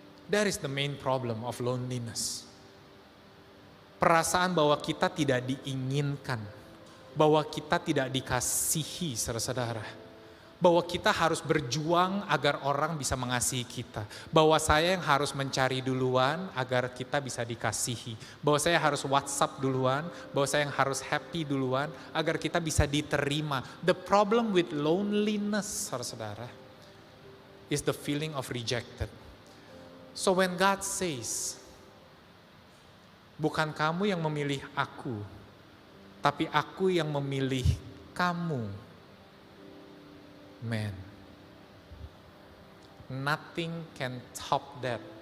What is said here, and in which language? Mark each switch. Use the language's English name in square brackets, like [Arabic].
[English] That is the main problem of loneliness. [Indonesian] Perasaan bahwa kita tidak diinginkan, bahwa kita tidak dikasihi, saudara-saudara. Bahwa kita harus berjuang agar orang bisa mengasihi kita. Bahwa saya yang harus mencari duluan agar kita bisa dikasihi. Bahwa saya harus WhatsApp duluan, bahwa saya yang harus happy duluan agar kita bisa diterima. [English] The problem with loneliness, [Indonesian] saudara-saudara, [English] is the feeling of rejected. So when God says, [Indonesian] bukan kamu yang memilih aku, tapi aku yang memilih kamu. [English] Man, nothing can top that.